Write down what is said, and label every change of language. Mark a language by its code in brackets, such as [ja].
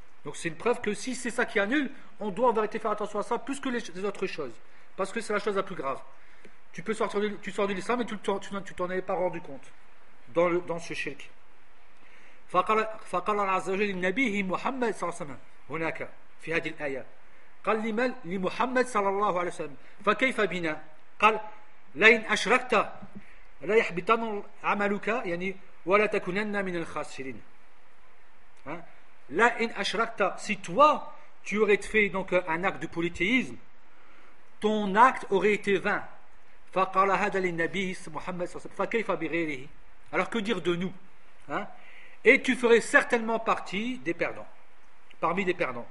[fr] Donc c'est une preuve que si c'est ça qui annule, on doit en vérité faire attention à ça plus que les autres choses, parce que c'est la chose la plus grave. Tu peux sortir tu sors de l'islam mais tu t'en avais pas rendu compte dans ce shirk. [ar] فقال عز وجل النبي محمد صلى الله عليه وسلم هناك في هذه الآية قال لمن لمحمد صلى الله عليه وسلم فكيف بنا قال لئن أشركت لا يحبطن عملك يعني ولا تكونن من الخاسرين. لا إن أشركت [fr] si toi tu aurais fait donc un acte de polythéisme ton acte aurait été vain. [ar] فقال هذا للنبي محمد صلى الله عليه وسلم فكيف بغيره. [fr] Alors que dire de nous, hein? Et tu ferais certainement partie des perdants, parmi des perdants.